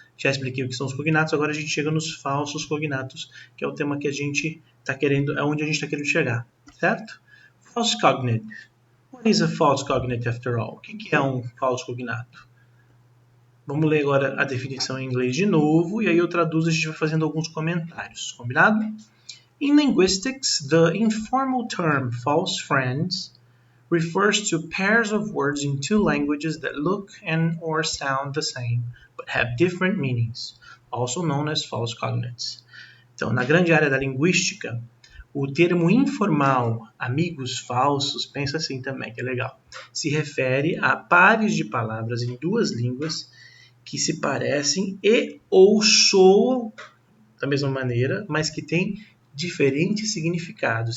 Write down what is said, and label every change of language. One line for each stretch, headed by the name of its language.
Portuguese: Já expliquei o que são os cognatos, agora a gente chega nos falsos cognatos, que é o tema que a gente está querendo, é onde a gente está querendo chegar, certo? False cognate.
English: What is a false cognate after all? O que é um falso cognato?
Portuguese: Vamos ler agora a definição em inglês de novo, e aí eu traduzo e a gente vai fazendo alguns comentários, combinado?
English: In linguistics, the informal term false friends refers to pairs of words in two languages that look and or sound the same, but have different meanings, also known as false cognates.
Portuguese: Então, na grande área da linguística, o termo informal, amigos falsos, pensa assim também, que é legal, se refere a pares de palavras em duas línguas que se parecem e ou soam da mesma maneira, mas que têm diferentes significados.